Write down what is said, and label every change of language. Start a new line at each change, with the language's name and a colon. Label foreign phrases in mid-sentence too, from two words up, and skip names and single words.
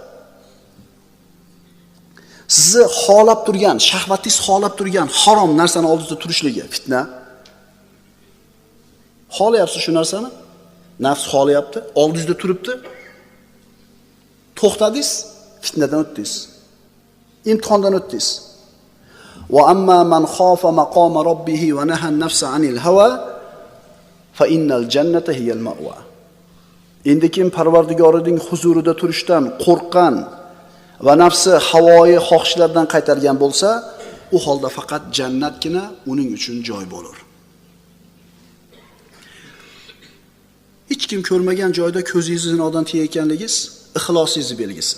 Uzbek: Sizni xolab turgan, shahvatingiz xolab turgan harom narsani oldingizda turishligi fitna. Xolayapsiz shu narsani? Nafs xolayapti, oldingizda turibdi. To'xtadingiz, fitnadan o'tdingiz. Imtihondan o'tdingiz.
Arabic: وأما من خاف مقام ربه ونهى النفس عن الهوى فإن الجنة هي المأوى.
Uzbek: Endi kim Parvardigorining huzurida turishdan qo'rqqan va nafsi havoyi xohishlardan qaytargan bo'lsa, u holda faqat jannatgina uning uchun joy bo'lar. Hech kim ko'rmagan joyda ko'zingizni zinodan tiyayotganligingiz ixlosingiz belgisi.